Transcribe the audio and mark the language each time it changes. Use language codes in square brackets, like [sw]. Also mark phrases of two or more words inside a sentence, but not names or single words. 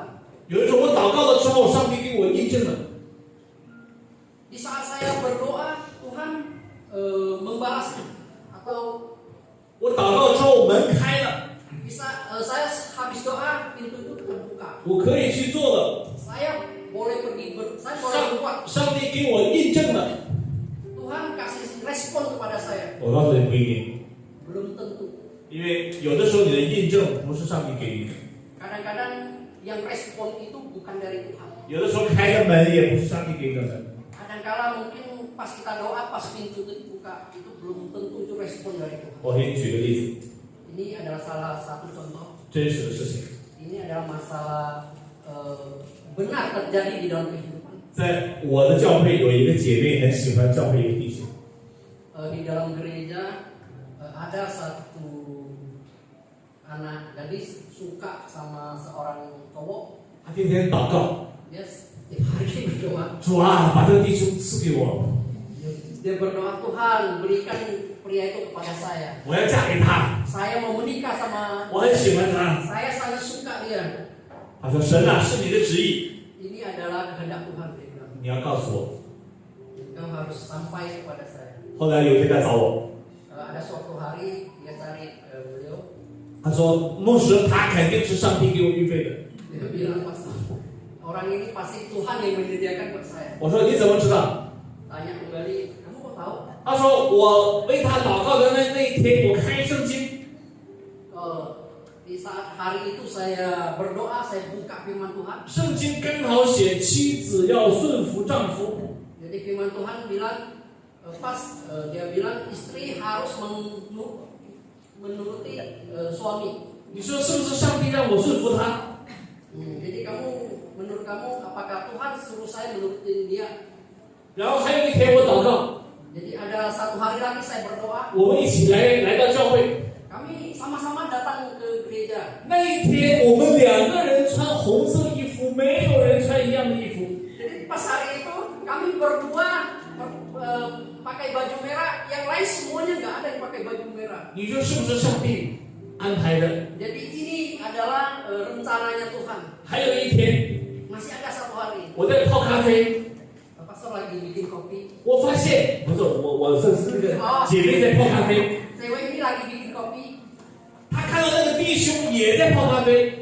[zh] 有人说我祷告的时候，上帝给我印证了。 [id] Di saat saya berdoa, Tuhan membalasnya. Atau [zh] 我祷告之后门开了， [id] bisa saya habis doa pintu itu terbuka. [zh] 我可以去做了， [id] Saya boleh pergi saya boleh buat. [zh] 上帝给我印证了。 [id] Tuhan kasih respon kepada saya. [zh] 我告诉你不一定， [id] Belum tentu. [zh] 因为有的时候你的印证不是上帝给你的， [id] Kadang-kadang yang respon itu bukan dari Tuhan. [zh] 有的时候开个门也不是上帝给你的门。 [id] Kadang-kala mungkin pas kita doa, pas pintu itu dibuka, itu belum tentu itu respon dari Tuhan. [zh] 我给你举个例子， [id] Ini adalah salah satu contoh. [zh] 真实的事情， [id] Ini adalah masalah benar terjadi di dalam kehidupan. [zh] 在我的教会有一个姐妹很喜欢教会一个弟兄， [id] Di dalam gereja ada satu anak gadis suka sama seorang cowok. [zh] 她天天祷告， [id] Dia Tiap hari berdoa. [zh] 主啊，把这个弟兄赐给我， [id] Dia berdoa, Tuhan berikan pria itu kepada saya. [zh] 我要嫁给他， [id] Saya mau menikah sama, [zh] 我很喜欢他。 [id] saya sangat suka dia. [zh] 他说：“神啊，是你的旨意， [id] Ini adalah kehendak Tuhan. Dia bilang. [zh] 你要告诉我。 [id] Engkau harus sampai kepada saya. ” [zh] 后来有一天他找我， [id] Ada suatu hari dia cari beliau. [zh] 他说：“牧师，他肯定是上帝给我预备的。 [id] Dia bilang, Pastor, orang ini pasti Tuhan yang menyediakan buat saya. ” [zh] 我说：“你怎么知道 [id] Tanya kembali, kamu kok tahu?？” [zh] 他说：“我为他祷告的那一天，我开圣经， [id] Di saat hari itu saya berdoa, saya buka firman Tuhan. [zh] 圣经刚好写妻子要顺服丈夫。 [id] Jadi firman Tuhan bilang, dia bilang istri harus menuruti suami. [zh] 你说是不是上帝让我顺服他？ [id] Jadi menurut kamu, apakah Tuhan suruh saya menuruti dia? [zh] 然后还有一天我祷告， [id] Jadi ada satu hari lagi saya berdoa, [zh] 我们一起来到教会。 [id] kami sama-sama datang ke gereja. [zh] 那一天我们两个人穿红色衣服，没有人穿一样的衣服。 [id] Jadi pas hari itu kami berdua pakai baju merah, yang lain semuanya nggak ada yang pakai baju merah. [zh] 你说是不是上帝安排的？ [id] Jadi ini adalah rencananya Tuhan. [zh] 还有一天， [id] Masih ada satu hari, [zh] 我在泡咖啡， [id] pastor lagi bikin kopi. [zh] 我发现不是我是那个姐妹在泡咖啡， [id] Cewek ini lagi bikin kopi. [zh] 她看到那个弟兄也在泡咖啡，